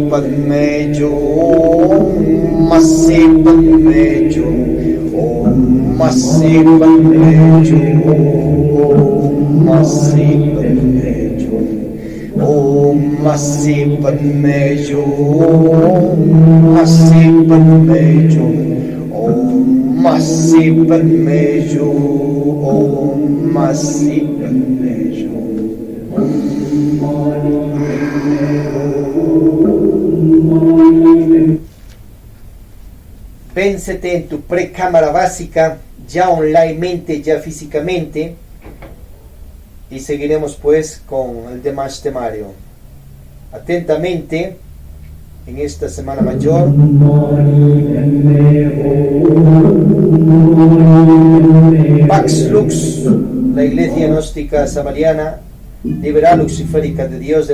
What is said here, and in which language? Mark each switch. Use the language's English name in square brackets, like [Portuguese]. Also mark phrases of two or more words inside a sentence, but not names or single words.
[Sanskrit] Padme Ju, Om Masi Padme Ju, Om Masi Padme Ju, Om Masi Padme Ju, Om Masi Padme Ju, Om Masi Padme Ju, Om Masi Padme Ju, Om Masi Padme Ju. [Spanish] Pénsete en tu precámara básica, ya onlinemente, ya físicamente, y seguiremos pues con el demás temario. Atentamente, en esta Semana Mayor, [Latin] Pax Lux, [Spanish] la Iglesia Gnóstica Samariana, liberal luciférica de Dios de